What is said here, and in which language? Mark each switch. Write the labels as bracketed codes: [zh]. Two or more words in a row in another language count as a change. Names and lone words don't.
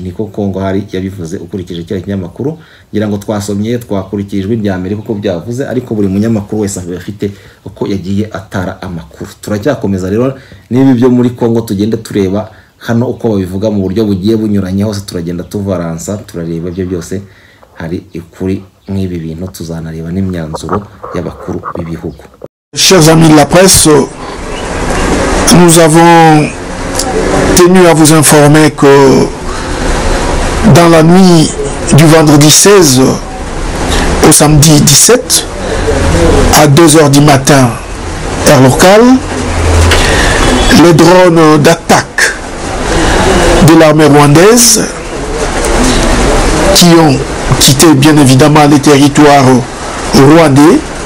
[rw] Niko Kongo hari yabivuze ukurikije cya kinyamakuru. Ngira ngo twasomye twakurikijwe ibya Amerika uko byavuze, ariko buri munyamakuru wese afite uko yagiye atara amakuru. Turacyakomeza rero niba byo muri Kongo tugende tureba hano uko babivuga mu buryo bugiye bunyuranye, hose turagenda tuvaransa turareba ibyo byose hari ikuri nk'ibi bintu, tuzanareba n'imyanzuro y'abakuru b'ibihugu. [fr] Chers amis de la presse, nous avons tenu à vous informer que dans la nuit du vendredi 16 au samedi 17 à 2h du matin heure locale, les drones d'attaque de l'armée rwandaise qui ont quitté bien évidemment les territoires rwandais